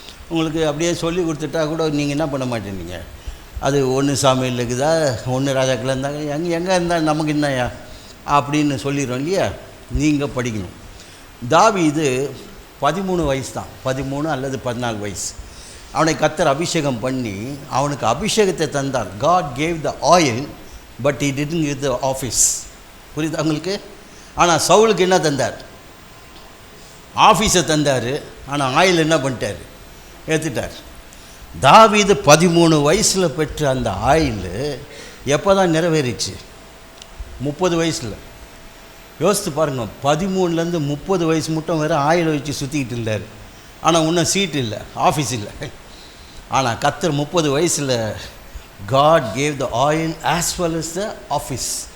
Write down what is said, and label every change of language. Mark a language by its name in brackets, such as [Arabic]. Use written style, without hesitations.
[Tamil] உங்களுக்கு அப்படியே சொல்லி கொடுத்துட்டா கூட நீங்கள் என்ன பண்ண மாட்டேங்க. அது 1 சாமியில் இருக்குதா, 1 ராஜாக்கள் இருந்தாங்க, எங்கே இருந்தால் நமக்கு என்னையா அப்படின்னு சொல்லிடுறோம் இல்லையா? நீங்கள் படிக்கணும். தாவீது 13 வயசு தான், 13 அல்லது 14 வயசு. அவனை கர்த்தர் அபிஷேகம் பண்ணி அவனுக்கு அபிஷேகத்தை தந்தார். [English] God gave the oil but he didn't give the office. [Tamil] புரியுது அவங்களுக்கு? ஆனால் சவுலுக்கு என்ன தந்தார்? ஆஃபீஸை தந்தார். ஆனால் ஆயில் என்ன பண்ணிட்டார்? ஏற்றுட்டார். தாவீது 13 வயசில் பெற்ற அந்த ஆயில் எப்போ தான் நிறைவேறிச்சு? 30 வயசில். யோசித்து பாருங்கள், 13லேருந்து 30 வயசு மட்டும் வேறு ஆயில் வச்சு சுற்றிக்கிட்டு இருந்தார். ஆனால் இன்னும் சீட் இல்லை, ஆஃபீஸ் இல்லை. ஆனால் கர்த்தர் 30 வயசில் [English] God gave the oil as well as the office.